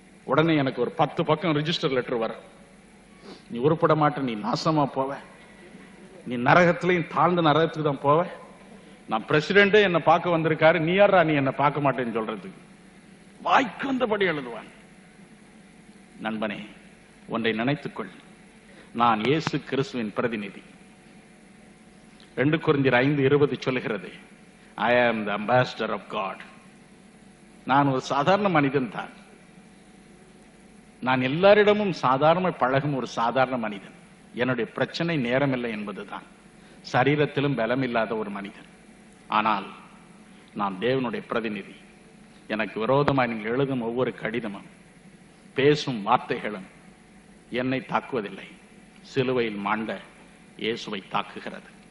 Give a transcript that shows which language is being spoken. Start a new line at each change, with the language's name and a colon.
Tamil: உடனே எனக்கு ஒரு 10 பக்கம் ரிஜிஸ்டர் லெட்டர் வர, நீ உருப்பட மாட்ட, நீ நாசமா போவ, நீ நரகத்திலையும் தாழ்ந்த நரகத்துக்கு தான் போவ, நான் பிரசிடென்டே என்ன பார்க்க வந்திருக்காரு, நீ யாரா நீ என்ன பார்க்க மாட்டேன்னு சொல்றதுக்கு. வாய்க்கு வந்தபடி எழுதுவான். நண்பனே, ஒன்றை நினைத்துக்கொள், நான் இயேசு கிறிஸ்துவின் பிரதிநிதி. 2 கொரிந்தியர் 5:20 சொல்லுகிறது,
English: I am the ambassador of God.
Tamil: நான் ஒரு சாதாரண மனிதன் தான். நான் எல்லாரிடமும் சாதாரண பழகும் ஒரு சாதாரண மனிதன். என்னுடைய பிரச்சனை நேரமில்லை என்பதுதான். சரீரத்திலும் பலம் இல்லாத ஒரு மனிதன். ஆனால் நான் தேவனுடைய பிரதிநிதி. எனக்கு விரோதமாக நீங்கள் எழுதும் ஒவ்வொரு கடிதமும் பேசும் வார்த்தைகளும் என்னை தாக்குவதில்லை, சிலுவையில் மாண்ட இயேசுவை தாக்குகிறது.